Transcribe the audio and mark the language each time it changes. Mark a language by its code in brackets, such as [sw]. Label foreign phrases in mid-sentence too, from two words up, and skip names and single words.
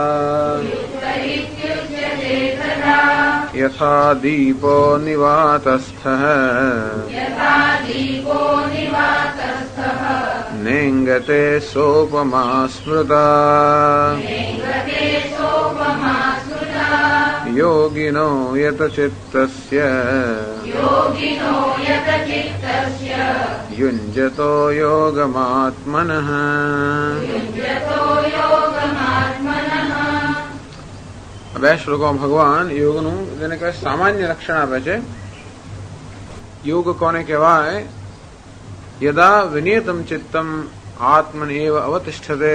[sa] यथा दीपो निवातस्थः नेङ्गते सोपमा स्मृता योगिनो यतचित्तस्य युञ्जतो योगमात्मनः। [gu] બે શ્લોકોમાં ભગવાન યોગનું જેને કહેવાય સામાન્ય લક્ષણ આપે છે. યોગ કોને કહેવાય? [sa] યદા વિનિયતમ ચિત્તમ આત્મનિ એવ અવતિષ્ઠતે.